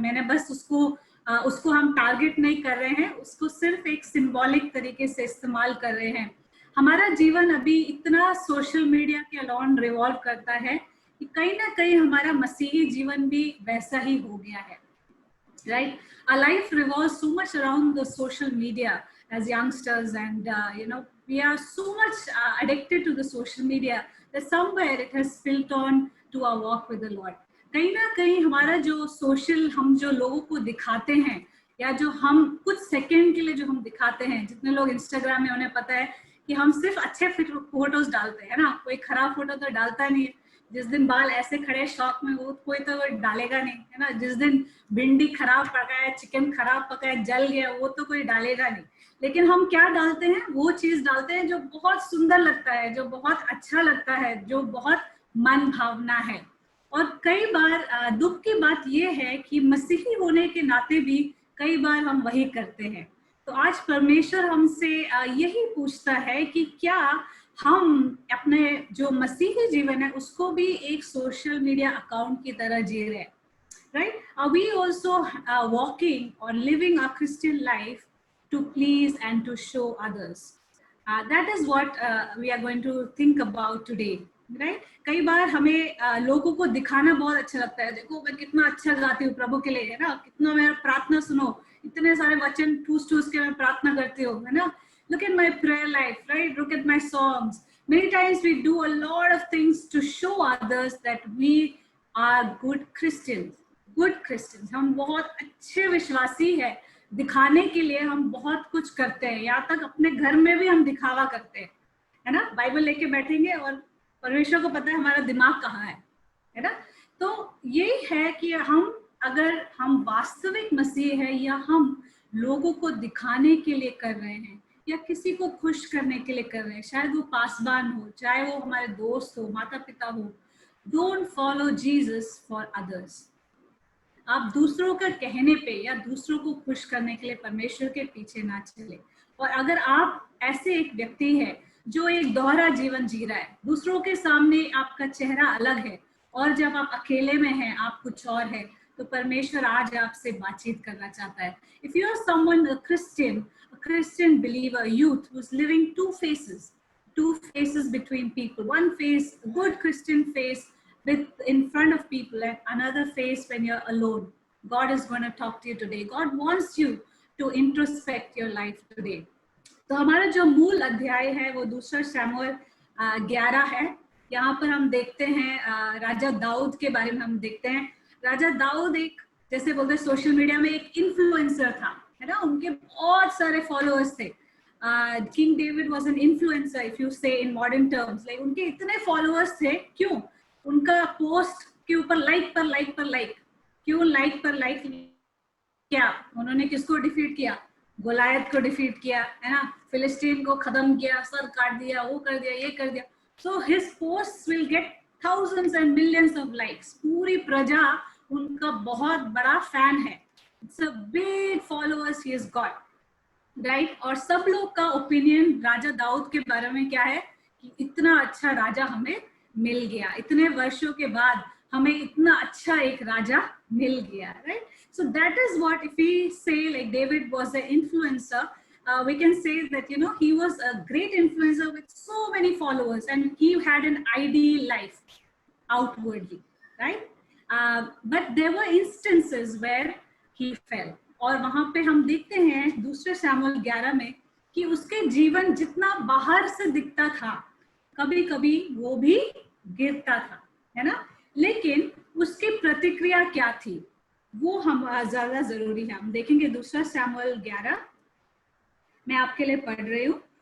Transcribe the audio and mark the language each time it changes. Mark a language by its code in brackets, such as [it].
[hi] मैंने बस उसको हम टारगेट नहीं कर रहे हैं, उसको सिर्फ एक सिंबॉलिक तरीके से इस्तेमाल कर रहे हैं। हमारा जीवन अभी इतना सोशल मीडिया के अलाउंड रिवॉल्व करता है कि कहीं ना कहीं हमारा मसीही जीवन भी वैसा ही हो गया है, right? [en] Our life revolves so much around the social media as youngsters, and we are so much addicted to the social media that somewhere it has spilled on to our walk with the Lord. [hi] कहीं ना कहीं हमारा जो social, हम जो लोगों को दिखाते हैं या जो हम कुछ सेकंड के लिए जो हम दिखाते हैं, जितने लोग इंस्टाग्राम में उन्हें पता है कि हम सिर्फ अच्छे फोटोज डालते हैं ना, कोई खराब फोटो तो डालता नहीं है। जिस दिन बाल ऐसे खड़े शौक में, वो कोई तो डालेगा नहीं, है ना। जिस दिन भिंडी खराब पकाया, चिकन खराब पकाया, जल गया, वो तो कोई डालेगा नहीं। लेकिन हम क्या डालते हैं? वो चीज डालते हैं जो बहुत सुंदर लगता है, जो बहुत अच्छा लगता है, जो बहुत मन भावना है। और कई बार दुख की बात ये है कि मसीही होने के नाते भी कई बार हम वही करते हैं। तो आज परमेश्वर हमसे यही पूछता है कि क्या हम अपने जो मसीही जीवन है उसको भी एक सोशल मीडिया अकाउंट की तरह जी रहे हैं, right? [en] Are we also walking or living a Christian life to please and to show others? That is what we are going to think about today, right? [hi] कई बार हमें लोगों को दिखाना बहुत अच्छा लगता है, देखो मैं कितना अच्छा गाती हूँ प्रभु के लिए, है ना, कितना मेरा प्रार्थना सुनो, इतने सारे वचन ठूस के मैं प्रार्थना करती हूँ, है ना। [en] Look at my prayer life, right? Look at my songs. Many times we do a lot of things to show others that we are good Christians. Good Christians. [hi] हम बहुत अच्छे विश्वासी हैं, दिखाने के लिए हम बहुत कुछ करते हैं, यहाँ तक अपने घर में भी हम दिखावा करते हैं, है ना। बाइबल लेके बैठेंगे और परमेश्वर को पता है हमारा दिमाग कहाँ है ना। तो यही है कि अगर हम वास्तविक मसीह है, या हम लोगों को दिखाने के लिए कर रहे हैं या किसी को खुश करने के लिए कर रहे हैं, शायद वो पासवान हो, चाहे वो हमारे दोस्त हो, माता पिता हो, don't follow Jesus for others. आप दूसरों का कहने पे या दूसरों को खुश करने के लिए परमेश्वर के पीछे ना चले। और अगर आप ऐसे एक व्यक्ति है जो एक दोहरा जीवन जी रहा है, दूसरों के सामने आपका चेहरा अलग है और जब आप अकेले में हैं आप कुछ और है, तो परमेश्वर आज आपसे बातचीत करना चाहता है। [en] If you are someone, a Christian believer, youth who's living two faces between people, one face, a good Christian face in front of people, and another face when you're alone. God is going to talk to you today. God wants you to introspect your life today. [hi] तो हमारा जो मूल अध्याय है वो 2 शमूएल 11 है। यहाँ पर हम देखते हैं राजा दाऊद के बारे में हम देखते हैं। राजा दाऊद एक, जैसे बोलते हैं सोशल मीडिया में एक इन्फ्लुएंसर था, है ना, उनके बहुत सारे फॉलोअर्स थे। [en] king David was an influencer if you say in modern terms, like [hi] उनके इतने फॉलोअर्स थे। क्यों? उनका पोस्ट के ऊपर लाइक पर लाइक, क्यों लाइक पर लाइक क्या उन्होंने किसको डिफीट किया? गोलायत को डिफीट किया, है ना, फिलिस्तीन को खत्म किया, सर काट दिया, वो कर दिया, ये कर दिया. [en] So his post will get thousands and millions of likes. [hi] पूरी प्रजा उनका बहुत बड़ा फैन है. [en] It's a big followers he has got, right? [hi] और सब लोग का ओपिनियन राजा दाऊद के बारे में क्या है कि इतना अच्छा राजा हमें मिल गया, इतने वर्षों के बाद हमें इतना अच्छा एक राजा मिल गया, right? [en] So that is what, if we say like David was an influencer, we can say that, you know, he was a great influencer with so many followers and he had an ideal life outwardly, right? But there were instances where he fell. [hi] और वहां पे हम देखते हैं दूसरे शमूएल 11 में कि उसके जीवन जितना बाहर से दिखता था, कभी कभी वो भी गिरता था, है ना, लेकिन उसकी प्रतिक्रिया क्या थी वो हम ज्यादा जरूरी है. हम देखेंगे दूसरा शमूएल 11, मैं आपके लिए पढ़ रही हूँ.